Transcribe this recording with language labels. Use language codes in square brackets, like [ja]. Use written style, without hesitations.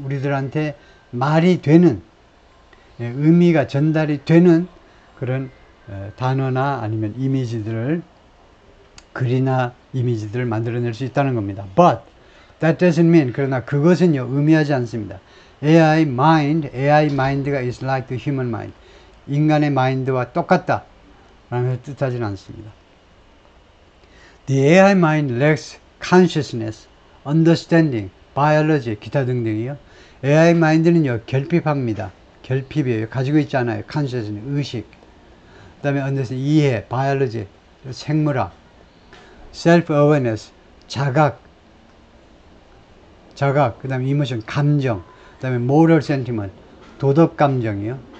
[ko] 우리들한테 말이 되는, 의미가 전달이 되는 그런 단어나 아니면 이미지들을, 글이나 이미지들을 만들어낼 수 있다는 겁니다. [en] But that doesn't mean, [ko] 그러나 그것은요, 의미하지 않습니다. [en] AI mind가 is like the human mind. [ko] 인간의 마인드와 똑같다 라는 뜻하지는 않습니다. [en] The AI mind lacks consciousness, understanding, biology, [ko] 기타 등등이요. AI 마인드는요, 결핍합니다. 결핍이에요. 가지고 있지 않아요. consciousness, 의식. 그 다음에 understanding, 이해, biology, 생물학, self-awareness, 자각, 그 다음에 emotion, 감정, 그 다음에 moral sentiment, 도덕 감정이요.